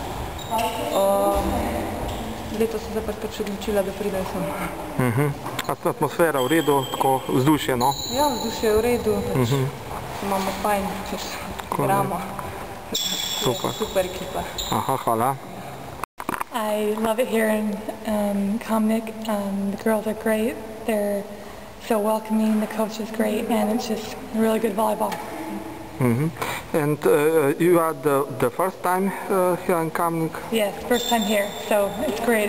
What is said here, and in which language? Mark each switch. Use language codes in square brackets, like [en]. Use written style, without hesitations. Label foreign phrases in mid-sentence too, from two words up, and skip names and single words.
[sl] Letos sem se pač odločila, da pridem sem. Atmosfera v redu, tako vzdušje, no? Ja, vzdušje je v redu, pač imamo fajn, čez igramo. Super ekipa. Hvala. [en] I love it here in Kamnik. The girls are great. They're so welcoming. The coach is great, and it's just really good volleyball. And you are the first time here in Kamnik? Yes, first time here, so it's great.